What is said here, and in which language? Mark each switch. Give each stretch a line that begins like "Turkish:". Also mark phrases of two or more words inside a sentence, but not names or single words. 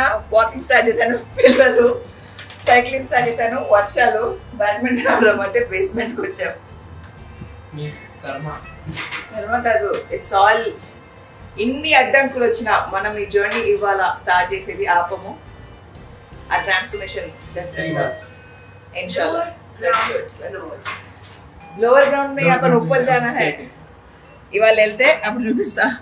English: walking start
Telugu: చేశాను, పిల్లలు
English: cycling start
Telugu: చేశాను, వర్షాలు, బ్యాడ్మింటన్ ఆడదాం అంటే బేస్మెంట్కి వచ్చాము. కర్మ కాదు,
English: it's all.
Telugu: ఇన్ని అడ్డంకులు వచ్చినా మనం ఈ జర్నీ ఇవాళ స్టార్ట్ చేసేది ఆపము. ఆ ట్రాన్స్ఫర్మేషన్ इंशाल्लाह.
English: lower ground
Hindi: में अपन ऊपर जाना है.
Telugu: ఇవాళ వెళ్తే అప్పుడు చూపిస్తా.